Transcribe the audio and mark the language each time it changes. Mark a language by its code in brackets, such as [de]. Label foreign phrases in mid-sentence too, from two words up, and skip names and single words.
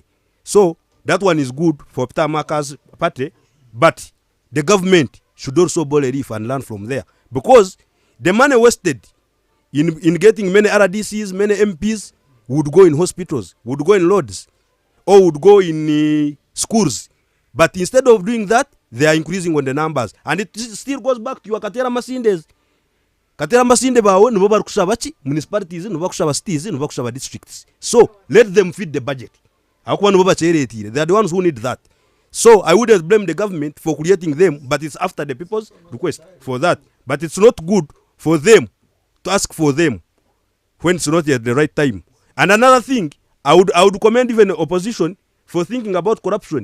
[en] So that one is good for Peter Maka's party, but the government should also boil a reef and learn from there, because the money wasted in getting many RDCs, many MPs would go in hospitals, would go in roads, or would go in schools. But instead of doing that, they are increasing on the numbers, and it still goes back to your Katera Masindes. [nyn] Katera Masinde bawo nibo bari kushaba ki municipalities, nibo kushaba cities, nibo kushaba districts. [en] So let them feed the budget. [nyn] Akuba nibo bacheretire. [en] They are the ones who need that. So I wouldn't blame the government for creating them, but it's after the people's request for that. But it's not good for them to ask for them when it's not at the right time. And another thing, I would commend even the opposition for thinking about corruption.